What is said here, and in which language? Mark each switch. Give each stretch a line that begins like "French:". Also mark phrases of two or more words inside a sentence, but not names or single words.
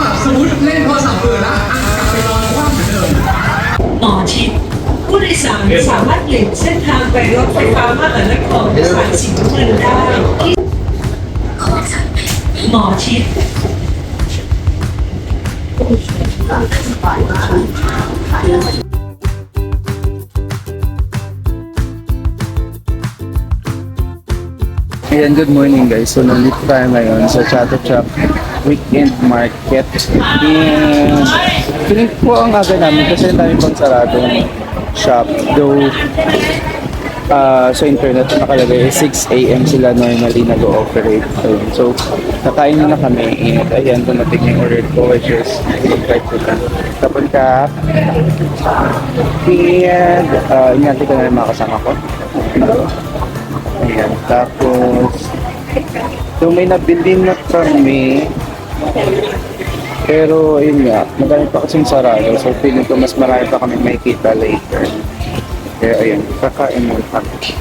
Thai: มมติเล่นโทรศัพท์เบื่อแล้วกลับไปนอนคว่ำเหมือนเดิม หมอชิดผู้โดยสารสามารถเปลี่ยนเส้นทางไปรถไฟฟ้ามหานครสายสีน้ำเงินได้ที่หมอชิด
English: Ayan, good morning guys.
Filipino: So, nandito tayo ngayon sa Chatuchak Weekend Market.
English: And feeling
Filipino: po ang aga namin kasi ang dami pang saradong shop. Though, sa internet nakalagay 6 AM sila normally nag-ooperate. So, kakain na kami. And ayan, dumating yung order ko
English: which is
Filipino: right to ka. Tapon ka. And, ingatid ko na yung mga kasama ko. Ayan, tapos so may nabili na kami pero ayun nga, madami pa kasing sarado so feeling ko mas marami pa kami makikita later kaya ayun, kakain mo kami